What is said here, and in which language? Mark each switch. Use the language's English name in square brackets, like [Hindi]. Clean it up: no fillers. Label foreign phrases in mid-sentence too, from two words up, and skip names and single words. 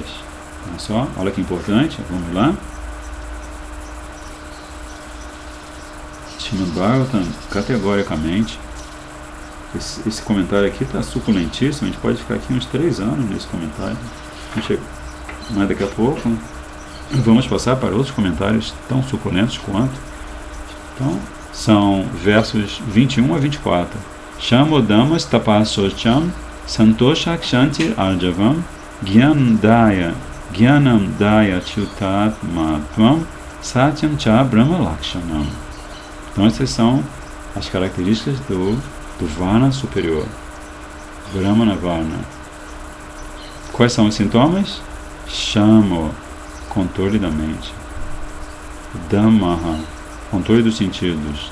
[Portuguese] Olha só, olha que importante, vamos lá. Srimad Bhagavatam, categoricamente, esse comentário aqui está suculentíssimo, a gente pode ficar aqui uns 3 anos nesse comentário. Mas daqui a pouco vamos passar para outros comentários tão suculentos quanto. Então, são versos 21 a 24. [Sanskrit] Shamodamas tapasocham santosha kshanti arjavam Gyanam daya chutat matvam satyam cha brahma lakshanam. [Portuguese] Então essas são as características do Varna superior, [Sanskrit] Brahmana Varna. [Portuguese] Quais são os sintomas? Shamo, controle da mente. Dhammaha, controle dos sentidos.